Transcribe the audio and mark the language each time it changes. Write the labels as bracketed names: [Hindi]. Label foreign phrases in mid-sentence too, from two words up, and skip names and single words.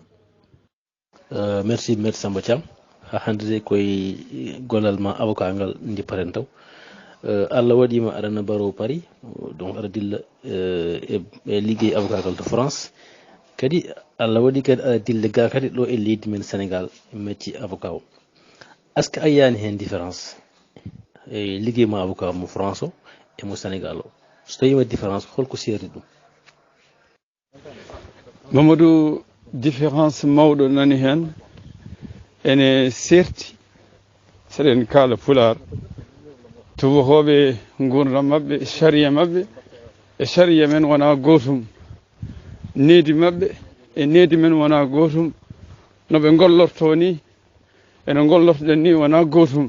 [French] Merci maître [Fula] Samba Thiam ha hande koye gollal ma avocat ngal jipparen taw Allah waɗima aɗana baro Paris donc aɗa dilla e liggey avocat ngal to France kadi Allah waɗi kadi aɗa dilla ga kadi ɗo e leydi men Sénégal [French] métier avocat [Fula] o [French] est ce que [Fula] a yiyani hen différence e liggey ma avocat mo France o e mo Sénégal o so tawi waɗi différence holko seeri ɗum? Mamadou, différence mawɗo nani hen ene serti seɗen kaala pular tubakoɓe gurdam mabɓe sharia mabɓe e sharia men wona gotum, needi mabɓe e needi men wona gotum, noɓe gollorto ni ene gollortoɗen ni wona gotum.